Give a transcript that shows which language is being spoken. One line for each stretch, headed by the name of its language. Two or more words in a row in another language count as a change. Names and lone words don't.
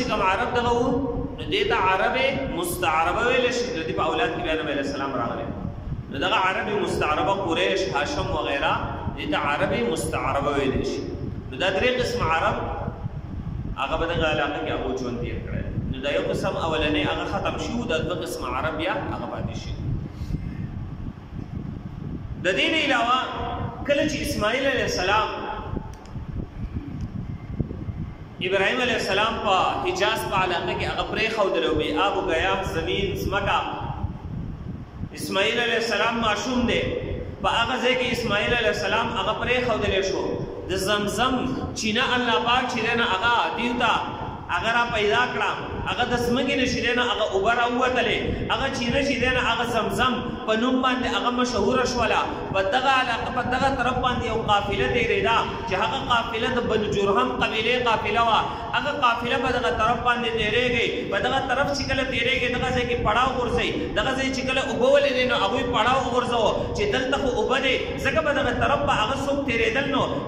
Pashto: کوم عرب دغه وو نو دې ته عربي مستعربه ویلی شي د دې په اولاد کې بیا نبی علیه السلام راغلی نو دغه عربي مستعربه قریش هاشم وغیره دې ته عربي مستعربه ویلی شي نو دا درې قسم عرب هغه په دغه علاقه کې هغو ژوند تېر کړی نو دا یو قسم اولنی هغه ختم شي دا دوه قسم عرب بیا هغه پاتې شي د دې نه علاوه کله چې اسماعیل علیه السلام ابراهیم علیه السلام په حجاز په علاقه کې هغه پرېښودل او
Persian: بې آب و ګیاب
Pashto: زمین ځمکه اسماعیل علیه السلام ماشوم دی په هغه ځای کې اسماعیل علیه السلام هغه پرېښودلی شو د زمزم چینه الله پاک چې دی نه هغه دیو ته هغه را پیدا کړه هغه د ځمکې نه چې دی نه هغه اوبه راووتلې هغه چینه چې دی نه هغه زمزم په نوم باندې هغه مشهوره شوله په دغه علاقه په دغه طرف باندې یو قافله تېرېده چې هغه قافله د بنو جرهم قبیلې قافله وه هغه قافله په دغه طرف باندې تېرېږي په دغه طرف چې کله تېرېږي دغه ځای کې پړاو غورځوي دغه ځای چې کله اوبه ولې نو هغوی پړاو وغورځوه چې دلته خو اوبه دی ځکه په دغه طرف به هغه څوک تېرېدل نو د